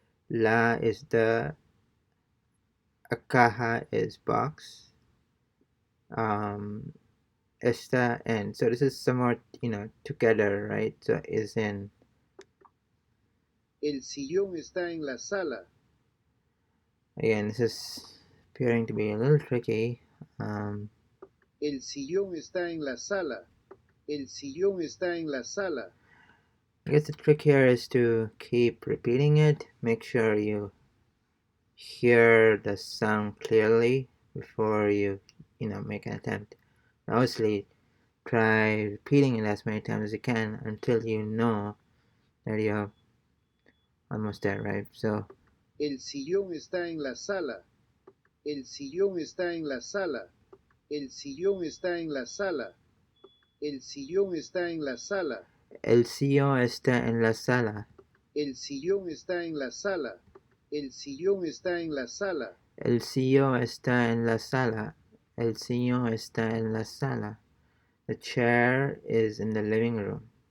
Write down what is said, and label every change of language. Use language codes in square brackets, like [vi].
[en] La is the, a caja is box. Está and so this is somewhat, together, right? So is in. [es] El sillón está en la sala. [en] Again, this is appearing to be a little tricky. [es] El sillón está en la sala. El sillón está en la sala. [en] I guess the trick here is to keep repeating it. Make sure you hear the sound clearly before you make an attempt. Obviously, try repeating it as many times as you can until you know that you're almost there, right? So [es] El sillón está en la sala. El sillón está en la sala. El sillón está en la sala. El sillón está en la sala. el sillón está en la sala. El sillón está en la sala. El sillón está en la sala. El sillón está en la sala. El sillón está en la sala. [en] The chair is in the living room.